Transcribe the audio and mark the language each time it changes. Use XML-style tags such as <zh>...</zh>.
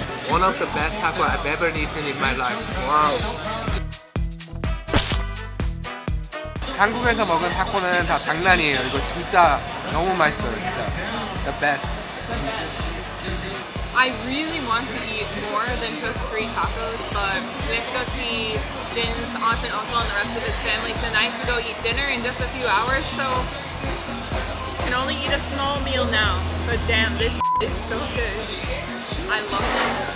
<en>One of the best taco I've ever eaten in my life. Wow.</en> <ko>한국에서 먹은 타코는 다 장난이에요. 이거 진짜 너무 맛있어요, 진짜.</ko> <en>The best. the best. I really want to eat more than just 3 tacos, but we have to go see Jin's aunt and uncle and the rest of his family tonight to go eat dinner in just a few hours, so can only eat a small meal now. But damn, this is so good. I love this.</en>